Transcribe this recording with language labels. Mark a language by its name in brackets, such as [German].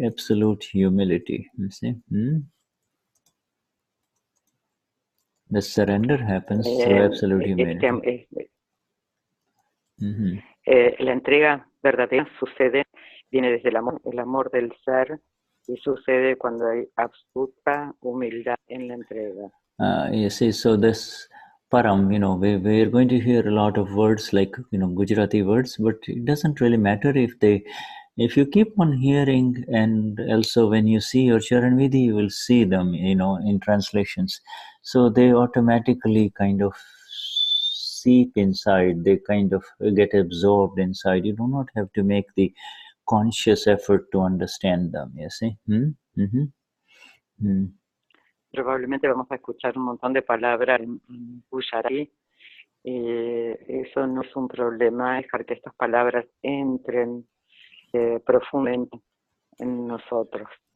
[English] Absolute humility. You see, the surrender happens through absolute humility. [Spanish] La entrega verdadera viene desde el amor del ser, y sucede cuando hay absoluta humildad en la entrega. [English] You see, so this param, you know, we're going to hear a lot of words like, you know, Gujarati words, but it doesn't really matter if you keep on hearing, and also when you see your Charan Vidhi, you will see them, you know, in translations. So they automatically kind of seep inside, they kind of get absorbed inside. You do not have to make the conscious effort to understand them, you see. [Spanish] Probablemente vamos a escuchar un montón de palabras en Gujarati, y eso no es un problema, dejar que estas palabras entren profundamente en nosotros.